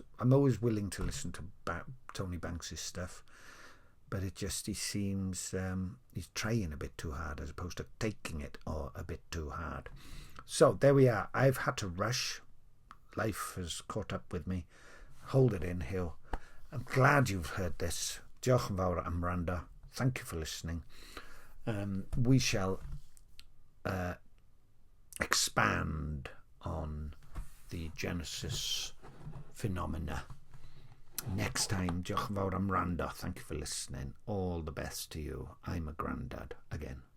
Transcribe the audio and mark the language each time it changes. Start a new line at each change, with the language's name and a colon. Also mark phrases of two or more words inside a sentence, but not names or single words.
English: I'm always willing to listen to Tony Banks' stuff, but he seems he's trying a bit too hard as opposed to taking it a bit too hard. So there we are. I've had to rush. Life has caught up with me. Hold it in, Hill. I'm glad you've heard this.
Welsh: Diolch yn fawr am wrando.
English: Thank you for listening. We shall expand on the Genesis phenomena next time.
Welsh: Diolch yn fawr am wrando.
English: Thank you for listening. All the best to you. I'm a granddad again.